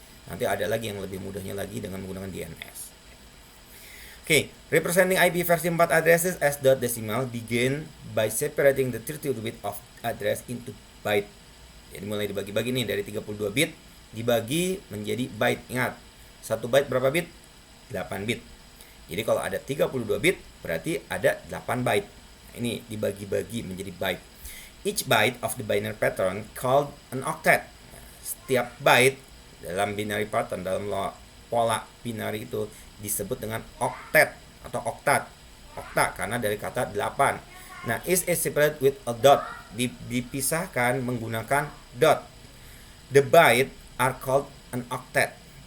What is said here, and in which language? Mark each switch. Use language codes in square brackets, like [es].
[id] Nanti ada lagi yang lebih mudahnya lagi dengan menggunakan DNS. [en] Okay, representing IP versi 4 addresses as dot decimal begin by separating the 32 bit of address into byte. [id] Jadi mulai dibagi-bagi nih dari 32 bit dibagi menjadi byte. Ingat, 1 byte berapa bit? 8 bit. Jadi kalau ada 32 bit berarti ada 8 byte. Ini dibagi-bagi menjadi byte. [en] Each byte of the binary pattern called an octet. [id] Setiap byte dalam binary pattern, dalam pola binary itu disebut dengan octet atau oktat. Okta karena dari kata 8. [en] Nah, is separated with a dot. [id] Dipisahkan menggunakan dot. [en] The byte are called an octet.